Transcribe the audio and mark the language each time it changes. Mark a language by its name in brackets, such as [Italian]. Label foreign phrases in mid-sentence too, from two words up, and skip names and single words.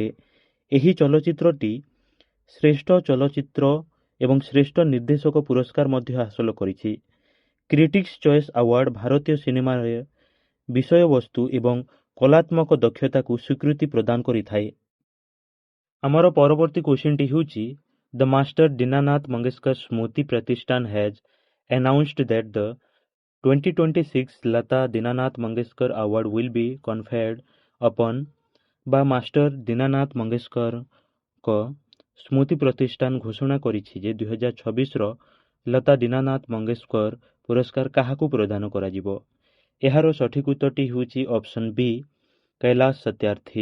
[Odia] ଏହି ଚଳଚ୍ଚିତ୍ରଟି ଶ୍ରେଷ୍ଠ ଚଳଚ୍ଚିତ୍ର ଏବଂ ଶ୍ରେଷ୍ଠ ନିର୍ଦ୍ଦେଶକ ପୁରସ୍କାର ମଧ୍ୟ ହାସଲ କରିଛି। କ୍ରିଟିକ୍ସ ଚଏସ୍ ଆୱାର୍ଡ ଭାରତୀୟ ସିନେମାରେ ବିଷୟବସ୍ତୁ ଏବଂ କଳାତ୍ମକ ଦକ୍ଷତାକୁ ସ୍ୱୀକୃତି ପ୍ରଦାନ କରିଥାଏ। ଆମର ପରବର୍ତ୍ତୀ କ୍ୱେଶ୍ଚିନ୍ଟି ହେଉଛି [English] the Master Dinanath Mangeshkar Smriti Pratishthan has announced that the 2026 Lata Dinanath Mangeshkar Award will be conferred upon, [Odia] ବା ମାଷ୍ଟର ଦୀନାନାଥ ମଙ୍ଗେଶକରଙ୍କ ସ୍ମୃତି ପ୍ରତିଷ୍ଠାନ ଘୋଷଣା କରିଛି ଯେ 2026ର ଲତା ଦୀନାନାଥ ମଙ୍ଗେଶକର ପୁରସ୍କାର କାହାକୁ ପ୍ରଦାନ କରାଯିବ? ଏହାର ସଠିକ୍ ଉତ୍ତରଟି ହେଉଛି ଅପସନ୍ ବି, କୈଳାଶ ସତ୍ୟାର୍ଥୀ।